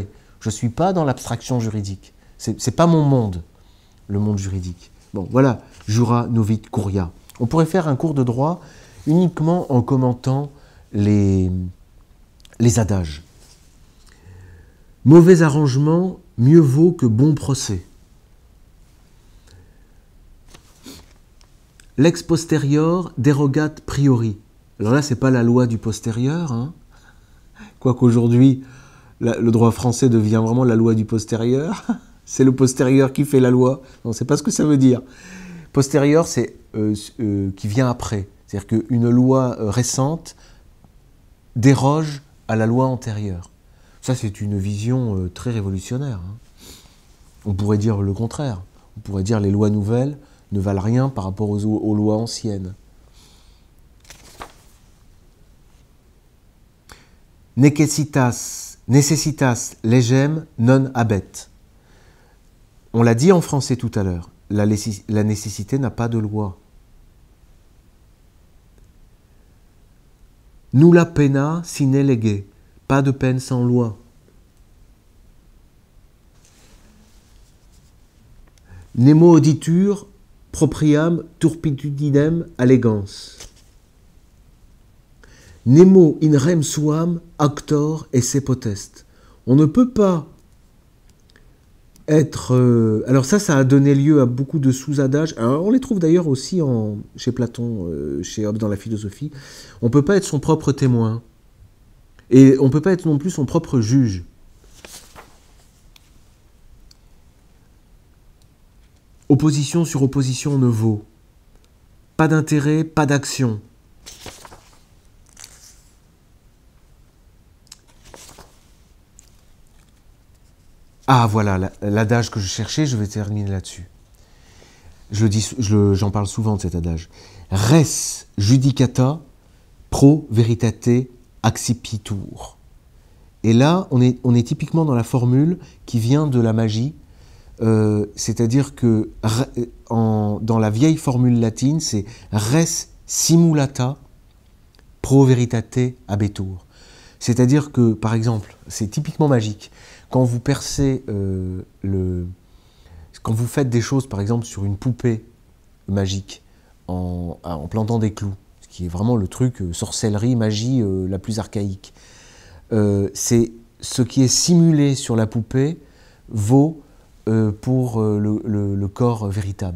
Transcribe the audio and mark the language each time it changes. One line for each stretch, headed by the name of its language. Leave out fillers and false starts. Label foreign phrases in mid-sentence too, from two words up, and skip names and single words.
French: Je ne suis pas dans l'abstraction juridique. C'est pas mon monde, le monde juridique. Bon, voilà,
Latin: jura novit curia.
French: On pourrait faire un cours de droit uniquement en commentant les adages. Mauvais arrangement, mieux vaut que bon procès.
Latin: Lex posterior derogat priori.
French: Alors là, ce n'est pas la loi du postérieur, hein. Quoiqu'aujourd'hui, le droit français devient vraiment la loi du postérieur. C'est le postérieur qui fait la loi. On ne sait pas ce que ça veut dire. Postérieur, c'est qui vient après. C'est-à-dire qu'une loi récente déroge à la loi antérieure. Ça, c'est une vision très révolutionnaire, hein. On pourrait dire le contraire. On pourrait dire les lois nouvelles ne valent rien par rapport aux lois anciennes.
Latin: Necessitas legem non habet.
French: On l'a dit en français tout à l'heure, la nécessité n'a pas de loi.
Latin: Nulla pena sine lege,
French: pas de peine sans loi.
Latin: Nemo auditur propriam turpitudinem allegans. Nemo in rem suam actor esse potest.
French: On ne peut pas être... alors ça a donné lieu à beaucoup de sous-adages. Alors on les trouve d'ailleurs aussi chez Platon, chez Hobbes dans la philosophie. On ne peut pas être son propre témoin. Et on ne peut pas être non plus son propre juge. Opposition sur opposition ne vaut. Pas d'intérêt, pas d'action. Ah voilà, l'adage que je cherchais, je vais terminer là-dessus. J'en parle souvent de cet adage.
Latin: Res judicata pro veritate accipitur.
French: Et là, on est typiquement dans la formule qui vient de la magie, c'est-à-dire que dans la vieille formule latine, c'est
Latin: res simulata pro veritate habetur.
French: C'est-à-dire que, par exemple, c'est typiquement magique. Quand vous percez quand vous faites des choses, par exemple, sur une poupée magique, en plantant des clous, ce qui est vraiment le truc sorcellerie, magie la plus archaïque, c'est ce qui est simulé sur la poupée vaut pour le corps véritable.